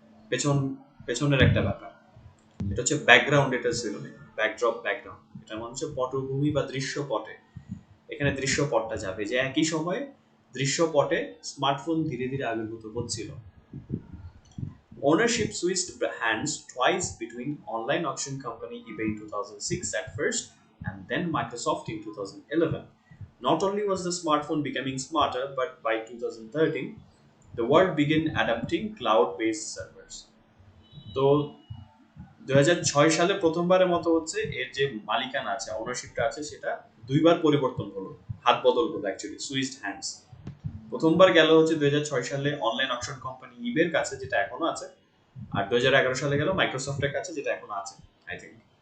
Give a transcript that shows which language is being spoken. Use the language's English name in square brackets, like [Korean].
[Bangla] পেছন পেছনের একটা ব্যাপার, এটা হচ্ছে ব্যাকগ্রাউন্ড, এটা সিনোনিম। ব্যাকগ্রাউন্ড এটা মানে হচ্ছে পটভূমি বা দৃশ্যপটে। এখানে দৃশ্যপটটা যাবে যে একই সময়ে দৃশ্যপটে স্মার্টফোন ধীরে ধীরে আবির্ভূত হচ্ছিল। [English] Ownership switched hands twice between online auction company eBay in 2006 at first and then Microsoft in 2011. Not only was the smartphone becoming smarter, but by 2013, the world began adopting cloud-based servers. [Bangla] তো 2006 সালে প্রথমবারের মতো হচ্ছে এর যে মালিকানা আছে, ওনারশিপটা আছে, সেটা দুইবার পরিবর্তন হলো, হাত বদল হলো, [English] Actually switched hands. [Bangla] প্রথমবার গেল হচ্ছে 2006 সালে অনলাইন অকশন কোম্পানি ইবের কাছে, যেটা এখনো আছে, আর 2011 সালে গেল মাইক্রোসফটের কাছে, যেটা এখনো আছে [English] I think.